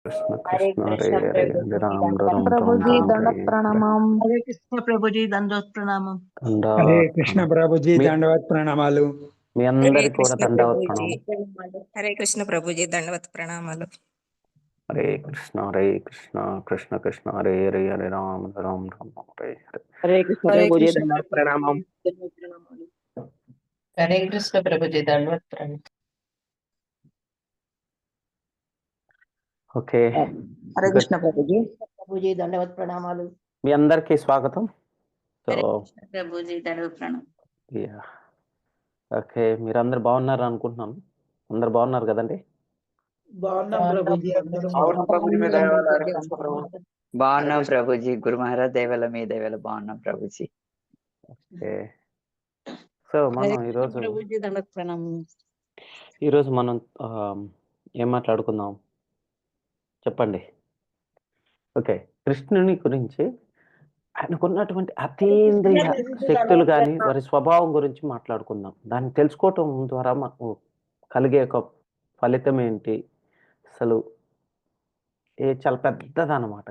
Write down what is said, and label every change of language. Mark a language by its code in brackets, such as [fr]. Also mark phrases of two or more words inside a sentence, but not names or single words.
[te] कृष्ण हरे కృష్ణ హరే कृष्ण हरे प्रभु हरे जी राम दंडवत राम प्रभु राम जी राम दंडवत हरे प्रणामम। హరే కృష్ణ ప్రభుజీ దండవత్ ప్రణామం హరే దండాత్ కృష్ణ ప్రణామం. ప్రభుజీ మీ దండవత్ ప్రణామాలు. మీ హరే అందరికి కూడా కృష్ణ దండావత్ ప్రభుజీ. ప్రణామం. హరే కృష్ణ ప్రభుజీ దండవత్ ప్రణామాలు. హరే కృష్ణ కృష్ణ కృష్ణ హరే హరే హరే రామ రామ రామ హరే హరే. హరే కృష్ణ हरे ప్రభు జీ कृष्ण దండవత్ ప్రణామం। హరే కృష్ణ ప్రభుజీ దండవత్ ప్రణామం। ఓకే, हरे గుడ్. కృష్ణ ప్రభు జీ దండవత్ ప్రణామాలు। మీ అందరికీ స్వాగతం. సో హరే కృష్ణ ప్రభుజీ దండవత్ ప్రణామం. [en] Yeah, okay, [te] మీరందరు బాగున్నారు అనుకుంటున్నాను. అందరు బాగున్నారు కదండి? బాగున్నాం ప్రభుజీ అందరం అవును ప్రభుజీ మీ దయ వల్ల హరే కృష్ణ ప్రభు. బాగున్నాం ప్రభుజీ. గురు మహారాజ్ దయవల్ల మీ దయవల్ల బాగున్నాం ప్రభుజీ. [en] Okay, so [te] हरे మనం కృష్ణ ప్రభు జీ దండవత్ ప్రణామం। ఈరోజు మనం ఏం మాట్లాడుకుందాం చెప్పండి. ఓకే, కృష్ణుని గురించి, ఆయనకున్నటువంటి అతీంద్రియ శక్తులు కానీ వారి స్వభావం గురించి మాట్లాడుకుందాం. దాన్ని తెలుసుకోవటం ద్వారా మాకు కలిగే ఒక ఫలితం ఏంటి, అసలు చాలా పెద్దదన్నమాట.